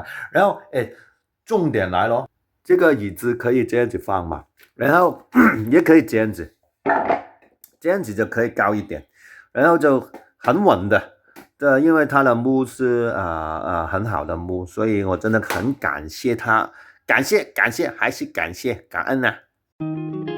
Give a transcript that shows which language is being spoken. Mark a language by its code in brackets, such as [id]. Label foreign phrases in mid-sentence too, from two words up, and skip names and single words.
[zh] 然後重點來咯，這個椅子可以這樣子放嘛，然後也可以這樣子，這樣子就可以高一點，然後就很穩的。因為它的木是很好的木，所以我真的很感謝它，感謝，還是感謝，感恩啊！